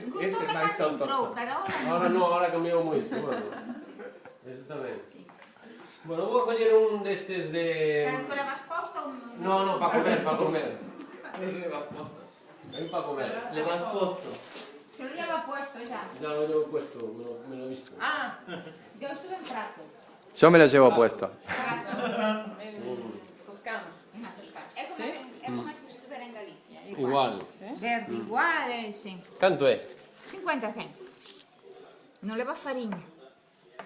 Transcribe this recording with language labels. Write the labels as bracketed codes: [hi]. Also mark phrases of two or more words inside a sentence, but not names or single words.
[gl] Gustoume máis cando entrou, autóctono. pero Ahora non, ahora cambiou moito. Bueno, eso tamén. Bueno, vou a coller un destes de... Pero que levas posto ou non? [es] No, para comer, para comer. [gl] Aí para comer. Le vas posto. [es] Se lo lleva puesto ya. Ya lo he puesto, me lo he visto. Ah, Yo estuve en Prato. Yo me lo llevo puesto. Prato. toscano. [gl] Na Toscana. É como se estuvera en Galicia. Igual. Verde igual, sí. Canto é? 50 céntimos. Non leva fariña.